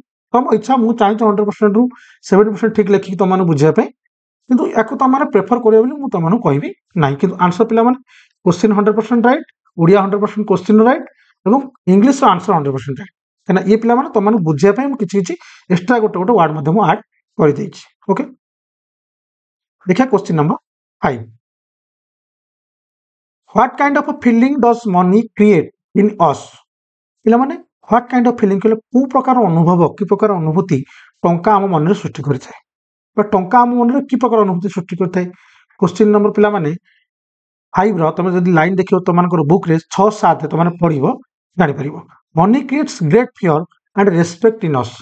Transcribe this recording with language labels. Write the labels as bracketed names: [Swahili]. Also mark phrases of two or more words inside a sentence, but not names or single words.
[Odia] ତମ ଇଚ୍ଛା, ମୁଁ ଚାହିଁଛି 100% ରୁ 70% ଠିକ୍ ଲେଖିକି ତମମାନଙ୍କୁ ବୁଝିବା ପାଇଁ, କିନ୍ତୁ ୟାକୁ ତମମାନେ ପ୍ରେଫର କରିବ ବୋଲି ମୁଁ ତମମାନଙ୍କୁ କହିବି ନାହିଁ। କିନ୍ତୁ ଆନ୍ସର ପିଲାମାନେ [English] question 100% right, [Odia] ଓଡ଼ିଆ [English] 100% question right [Odia] ଏବଂ ଇଂଲିଶର [English] answer 100% right. [Odia] କାହିଁକିନା ଏ ପିଲାମାନେ ତମମାନଙ୍କୁ ବୁଝିବା ପାଇଁ ମୁଁ କିଛି ଏକ୍ସଟ୍ରା ଗୋଟେ ୱାର୍ଡ ମଧ୍ୟ ମୁଁ ଆଡ୍ କରିଦେଇଛି। ଓକେ, ଦେଖିବା [English] question number 5. What kind of a feeling does money create in us? [Odia] ପିଲାମାନେ [English] what kind of feeling [Odia] କହିଲେ କୋଉ ପ୍ରକାର ଅନୁଭବ, କି ପ୍ରକାର ଅନୁଭୂତି ଟଙ୍କା ଆମ ମନରେ ସୃଷ୍ଟି କରିଥାଏ, ବା ଟଙ୍କା ଆମ ମନରେ କି ପ୍ରକାର ଅନୁଭୂତି ସୃଷ୍ଟି କରିଥାଏ। [English] question number [Odia] ପିଲାମାନେ 5 ର ତମେ ଯଦି ଲାଇନ୍ ଦେଖିବ ତମମାନଙ୍କର ବୁକ୍ରେ 6-7 ତମେ ପଢିବ, ଜାଣିପାରିବ। [English] money creates great fear and respect in us.